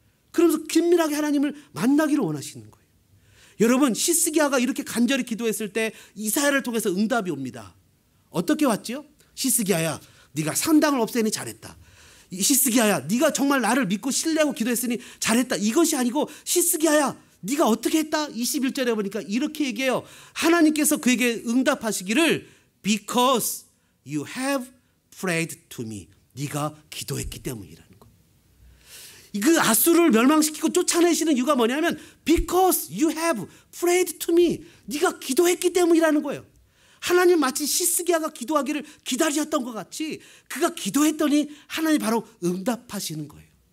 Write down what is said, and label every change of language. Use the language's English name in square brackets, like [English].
[Korean] 그러면서 긴밀하게 하나님을 만나기를 원하시는 거예요. 여러분, 히스기야가 이렇게 간절히 기도했을 때 이사야를 통해서 응답이 옵니다. 어떻게 왔죠? 히스기야야, 네가 산당을 없애니 잘했다. 히스기야야, 네가 정말 나를 믿고 신뢰하고 기도했으니 잘했다. 이것이 아니고 히스기야야, 네가 어떻게 했다? 21절에 보니까 이렇게 얘기해요. 하나님께서 그에게 응답하시기를 [English] because you have prayed to me. [Korean] 네가 기도했기 때문이라는 거예요. 그 아수르를 멸망시키고 쫓아내시는 이유가 뭐냐면 [English] because you have prayed to me. [Korean] 네가 기도했기 때문이라는 거예요. 하나님 마치 히스기야가 기도하기를 기다리셨던 것 같이 그가 기도했더니 하나님 바로 응답하시는 거예요.